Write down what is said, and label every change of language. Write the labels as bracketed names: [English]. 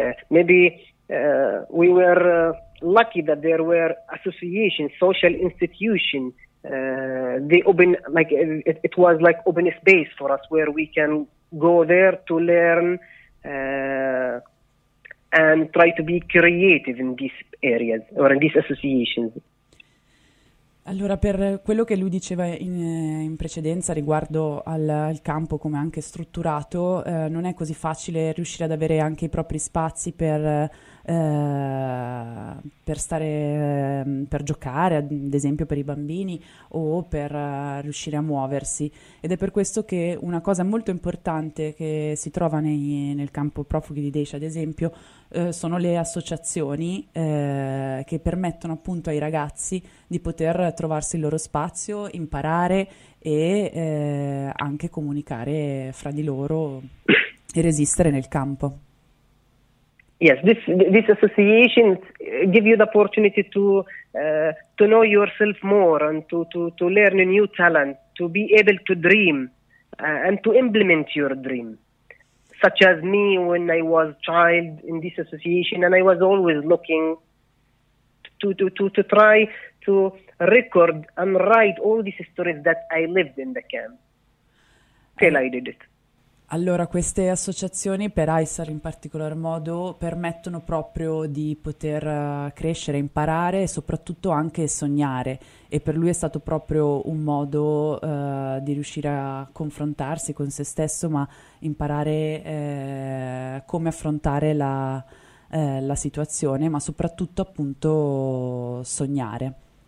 [English] Maybe we were lucky that there were associations, social institutions. It was like open space for us where we can go there to learn and try to be creative in these areas or in these associations. [Italian] Allora, per quello che lui diceva in precedenza riguardo al campo come anche strutturato, non è così facile riuscire ad avere anche i propri spazi per giocare, ad esempio per i bambini, o per riuscire a muoversi. Ed è per questo che una cosa molto importante che si trova nel campo profughi di Decia, ad esempio, sono le associazioni che permettono appunto ai ragazzi di poter trovarsi il loro spazio, imparare e anche comunicare fra di loro e resistere nel campo. [English] Yes, this association give you the opportunity to know yourself more and to learn a new talent, to be able to dream and to implement your dream. Such as me when I was a child in this association, and I was always looking to try to record and write all these stories that I lived in the camp. Till I did it. [Italian] Allora, queste associazioni per Aysar in particolar modo permettono proprio di poter crescere, imparare e soprattutto anche sognare, e per lui è stato proprio un modo di riuscire a confrontarsi con se stesso, ma imparare come affrontare la situazione, ma soprattutto appunto sognare.